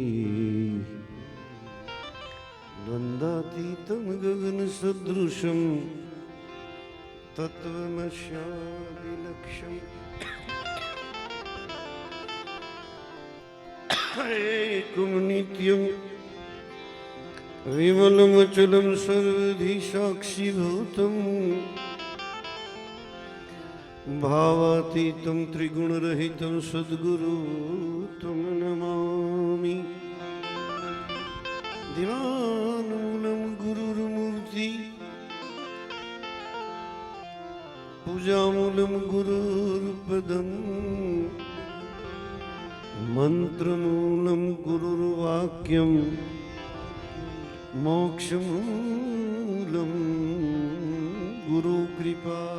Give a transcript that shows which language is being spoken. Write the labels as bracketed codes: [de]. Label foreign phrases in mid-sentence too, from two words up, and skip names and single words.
[sa] દ્વંદાતીતમ ગગન સદૃશમ તત્વમસ્યાદિલક્ષ્યમ. એકમ નિત્યમ વિમલમ અચલમ સર્વધિ સાક્ષીભૂતમ. भावातीतं त्रिगुणरहितं सद्गुरु तं नमामि। ध्यानमूलं गुरुर्मूर्ति पूजामूलं गुरुर्पदं मन्त्रमूलं गुरुर्वाक्यं मोक्षमूलं गुरुकृपा।